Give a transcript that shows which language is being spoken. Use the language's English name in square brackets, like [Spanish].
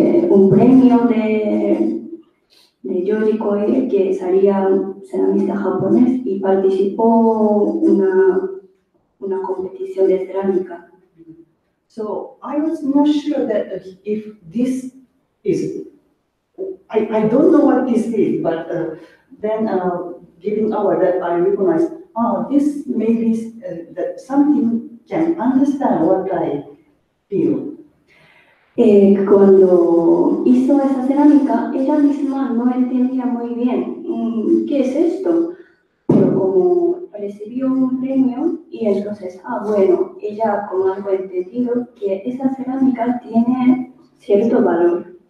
[Spanish] Un premio de Ryoji Koye, que sería un ceramista japonés, y participó una competición de cerámica. [English] So I was not sure that if this is, I don't know what this is, but then giving award that I recognized, this maybe that something can understand what I feel. [Spanish] Cuando hizo esa cerámica, ella misma no entendía muy bien qué es esto, pero como recibió un premio y entonces, bueno, ella como algo entendido que esa cerámica tiene cierto valor.